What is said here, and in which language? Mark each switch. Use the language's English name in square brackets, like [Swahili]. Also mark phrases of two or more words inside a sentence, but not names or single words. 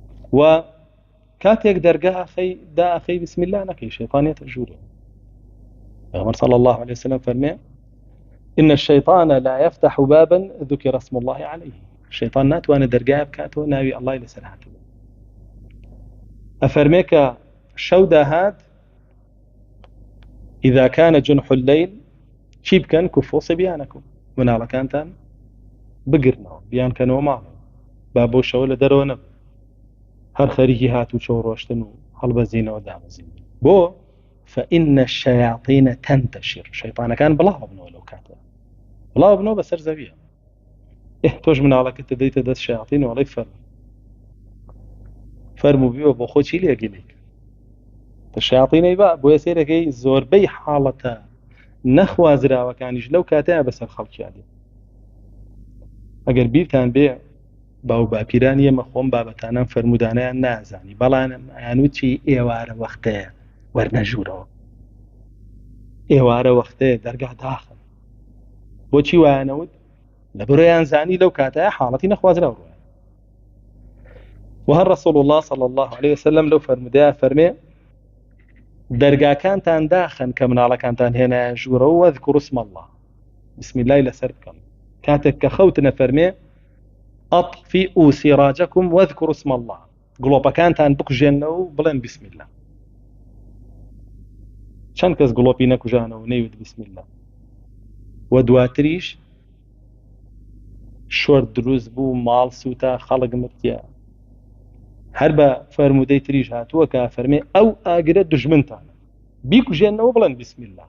[Central Kurdish] و كاتێک دەرگا ئەخەی [Arabic] بسم الله [Central Kurdish] نەکەی شەیطانێتە ژوورێ. [Arabic] پیغمبر صلى الله عليه وسلم فرمي إن الشيطان لا يفتح بابا ذكر اسم الله عليه. [Central Kurdish] الشيطان ناتوانە دەرگای بکاتەوە ناوی الله لەسەر هاتووە. أفرمي کە شەو داهات [Arabic] إذا كان جنح الليل [Central Kurdish] چی بکەن؟ [Arabic] كفوا صبيانكم، [Central Kurdish] مناڵەکانتان بگرنەوە بیان کەنەوە ماڵەوە، با بۆ شەوە لە دەرەوە نەبن، هەر خەریکی هات و چۆ ڕۆشتن و هەڵبەزینەوە دامەزین. [Arabic] بۆ فإن الشياطين تنتشر، [Central Kurdish] شەیطانەکان بڵاو بنەوە لەو کاتە، بڵاو بنەوە بەسەر زەویە. تۆش مناڵەکەت دەدەیتە دەست شەیاطین و وەڵی فەرموو بیوە بۆ خۆ چی لێگی لێکە. شەیاطینەی بۆ سێرەکەی زۆربەی حاڵەتە نەخوازراوەکانیش لەو کاتەیە بەسەر خەڵکیان دێت. ئەگەر بیرتان بێ باو باپیرانی ئێمە خۆم بابەتانان فەرمودانیان نازانی، بەڵام ئەیانوتی ئێوارە وەختەیە وەرنەژوورەوە، ئێوارە وەختەیە دەرگا داخن. بۆچی وایانەوت؟ لە بڕۆیان زانی لەو کاتەیە حاڵەتی نەخوازراوە. وهر [Arabic] رسول الله صلى الله عليه وسلم [Central Kurdish] لو فرمودها فرمي دەرگاکانتان داخن کە مناڵەکانتان هێنایە ژوورەوە [Arabic] وەذکروا اسم الله، بسم الله [Central Kurdish] لەسەر بکەن. کاتێک کە خەوتنە فەرمێ [Arabic] أطفئوا سراجكم واذكروا اسم الله، [Central Kurdish] گڵۆپەکانتان بکوژێنەوە و بڵێن [Arabic] بسم الله. [Central Kurdish] چەند کەس گڵۆپی نەکوژانەوە نەیوت [Arabic] بسم الله. [Central Kurdish] و دواتریش شۆر دروست بوو، ماڵ سووتە، خەڵک مرتیە. هەر بە فەرمودەی تریش هاتووە کە فەرمێ ئەو ئاگرە دژمنتانە بیکوژێنەوە بڵێن [Arabic] بسم الله.